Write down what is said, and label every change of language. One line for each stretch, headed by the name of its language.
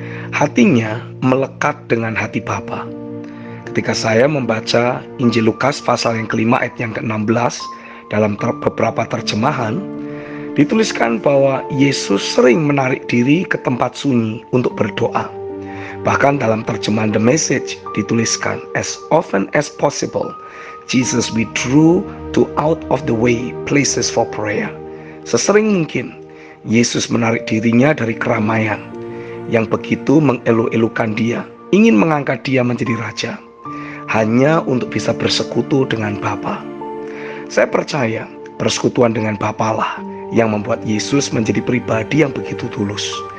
Indonesian: Hatinya melekat dengan hati Bapa. Ketika saya membaca Injil Lukas pasal yang kelima ayat yang ke-16 dalam beberapa terjemahan, dituliskan bahwa Yesus sering menarik diri ke tempat sunyi untuk berdoa. Bahkan dalam terjemahan The Message dituliskan,
English: as often as possible, Jesus withdrew to out of the way places for prayer.
Indonesian: Sesering mungkin, Yesus menarik dirinya dari keramaian yang begitu mengelu-elukan dia, ingin mengangkat dia menjadi raja, hanya untuk bisa bersekutu dengan Bapa. Saya percaya persekutuan dengan Bapa lah yang membuat Yesus menjadi pribadi yang begitu tulus.